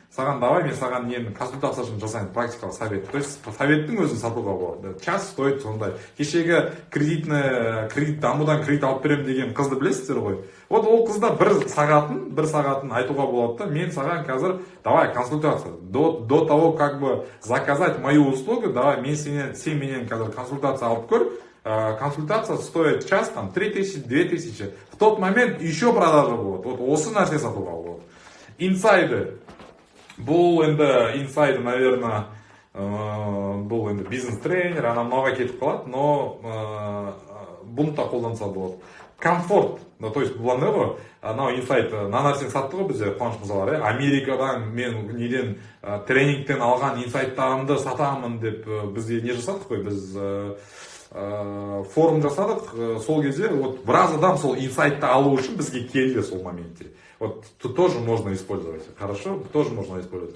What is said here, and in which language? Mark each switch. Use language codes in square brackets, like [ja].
[kk] саған давай мен саған нені консультациясын жасайын, практикалық совет. То есть советтің өзін сатуға болады. [ru] Час стоит [kk] сондай. Кешегі кредит дамудан кредит алып беремін деген қызды білесіздер ғой. Вот ол қызда бір сағатын айтуға болады да, мен саған қазір давай консультация. [ru] До того, как бы заказать мою услугу, давай [kk] сен менен қазір консультация алып көр. [ru] Консультация стоит час, там, 3000, 2000. В тот момент еще продажа [kk] болады. Вот осы нәрсе сатуға болады. Инсайды. Бұл енді инсайды, [ru] наверное, [kk] бұл енді бизнес-тренер, анау-мынауға кетіп қалады, но бұны да қолданса болады. Комфорт. [ru] То есть [kk] бұл андай ғой, анау инсайт, нәрсені сатты ғой бізде, Қуаныш мырзалар, Америкадан мен неден тренингтен алған инсайттарымды сатамын деп бізде не жасадық қой, біз форум жасадық. Сол кезде вот біраз адам сол инсайтты алу үшін бізге келді сол моментте. [ru] Вот тут тоже можно использовать. Хорошо? Тоже можно использовать.